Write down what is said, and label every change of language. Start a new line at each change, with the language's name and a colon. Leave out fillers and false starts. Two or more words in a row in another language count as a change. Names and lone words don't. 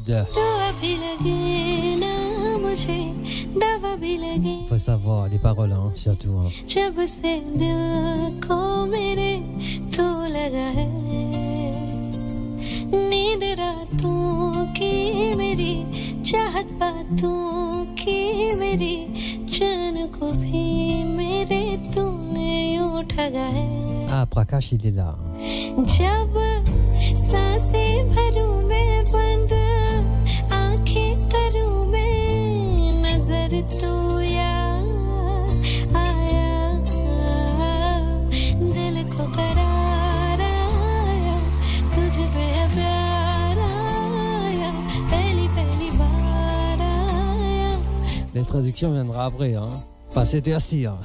Hindi: दवा भी लगे ना मुझे दवा भी लगे
French: Faut savoir les paroles, hein, surtout. Hein.
Hindi: जब से दिल को मेरे तो लगा है नींद रातों की मेरी चाहत बातों की मेरी जान को भी मेरे तूने यूं ठगा है
French: Ah, Prakash, il est là.
Hindi: जब सांसें भरूं मैं बंद आंखें करूं मैं नजर तू यार आया दिल को करार आया तुझ पे प्यार आया पहली पहली बार आया
French: La traduction viendra après, hein. Pas c'était-ci, hein.